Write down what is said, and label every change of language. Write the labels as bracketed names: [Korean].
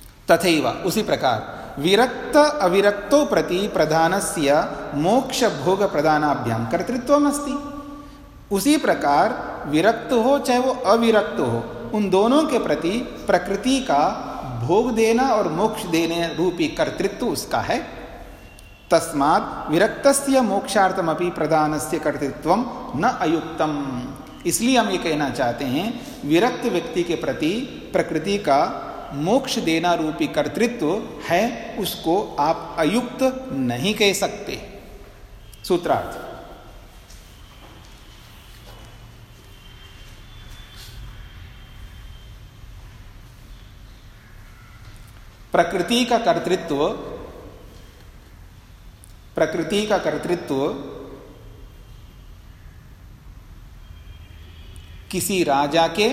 [Sanskrit] तथैव [Hindi] उसी प्रकार [Sanskrit] विरक्त अविरक्तो प्रति प्रधानस्य मोक्ष भोग प्रदानाभ्याम कर्तृत्वमस्ति। [Hindi] उसी प्रकार विरक्त हो चाहे वो अविरक्त हो, उन दोनों के प्रति प्रकृति का भोग देना और मोक्ष देने रूपी कर्तृत्व उसका है। [Sanskrit] तस्मात् विरक्तस्य मोक्षार्थमपि प्रदानस्य कर्तृत्वं न अयुक्तम्। [Hindi] इसलिए हम ये कहना चाहते हैं विरक्त व्यक्ति के प्रति प्रकृति का मोक्ष देना रूपी कर्तृत्व है, उसको आप अयुक्त नहीं कह सकते। सूत्रार्थ, प्रकृति का कर्तृत्व, प्रकृति का कर्तृत्व किसी राजा